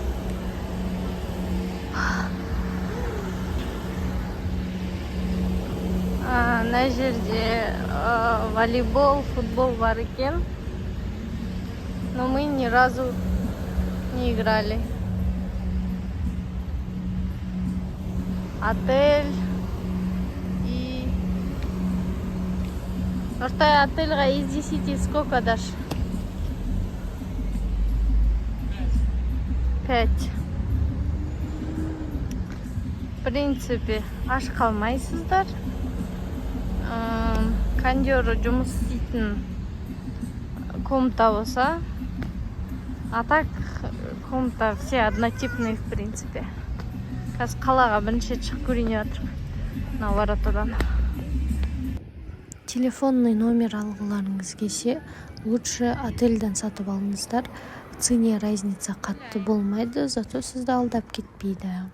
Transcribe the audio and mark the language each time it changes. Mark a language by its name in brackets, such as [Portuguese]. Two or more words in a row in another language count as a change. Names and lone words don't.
[Kazakh] Мына жерде волейбол, футбол бар екен. [Russian] Но мы ни разу не играли. Отель и Нуртай, отельға из 10 сколько дашь? 5. В принципе, [Kazakh] аш қалмайсыздар. Кондері жұмыс істейтін комната болса. [Russian] А так, комната все однотипные, в принципе. [Kazakh] Қазір қалаға бірінші шығып көрейін жатыр. Мына воротадан. [Russian] Телефонный номер [Kazakh] алғыларыңыз келсе, лучше отельден сатып алыңыздар. [Russian] Цене разница [Kazakh] қатты болмайды, зато сізді алдап кетпейді.